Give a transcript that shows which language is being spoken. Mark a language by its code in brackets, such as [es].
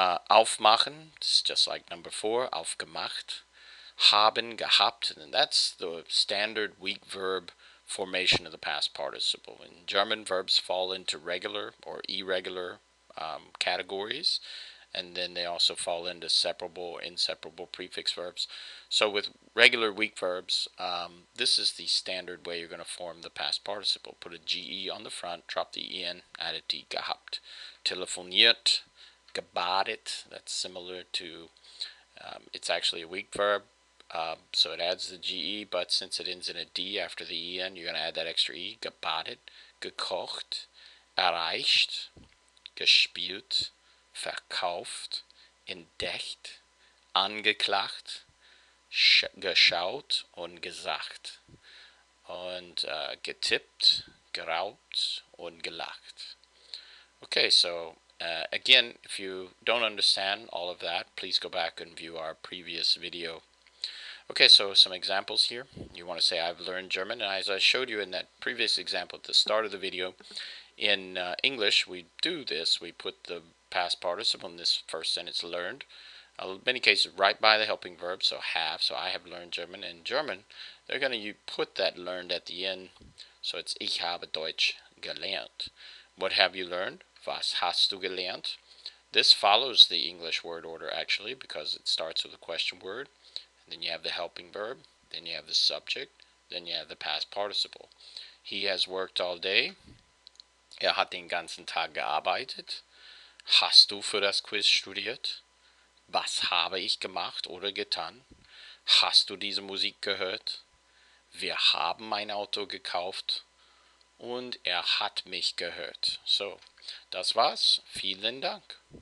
[en] Aufmachen, it's just like number 4, aufgemacht. Haben, gehabt, and that's the standard weak verb formation of the past participle. In German, verbs fall into regular or irregular categories, and then they also fall into separable or inseparable prefix verbs. So with regular weak verbs, this is the standard way you're going to form the past participle. Put a ge on the front, drop the en, add a t, gehabt. Telefoniert, gebadet, that's similar to, it's actually a weak verb. So it adds the ge, but since it ends in a d after the en, you're going to add that extra e. [de] Gebadet, gekocht, erreicht, gespielt, verkauft, entdeckt, angeklagt, geschaut und gesagt. Und getippt, geraubt und gelacht. [en] Okay, so again, if you don't understand all of that, please go back and view our previous video. Okay, so some examples here. You want to say, I've learned German, and as I showed you in that previous example at the start of the video, in English, we do this. We put the past participle in this first sentence, learned. In many cases, right by the helping verb, so have. So I have learned German. In German, they're going to put that learned at the end. So it's [de] Ich habe Deutsch gelernt. [en] What have you learned? [de] Was hast du gelernt? [en] This follows the English word order, actually, because it starts with a question word. Then you have the helping verb, then you have the subject, then you have the past participle. He has worked all day. [de] Hat den ganzen Tag gearbeitet. Hast du für das Quiz studiert? Was habe ich gemacht oder getan? Hast du diese Musik gehört? Wir haben ein Auto gekauft. Und hat mich gehört. So, das war's. Vielen Dank.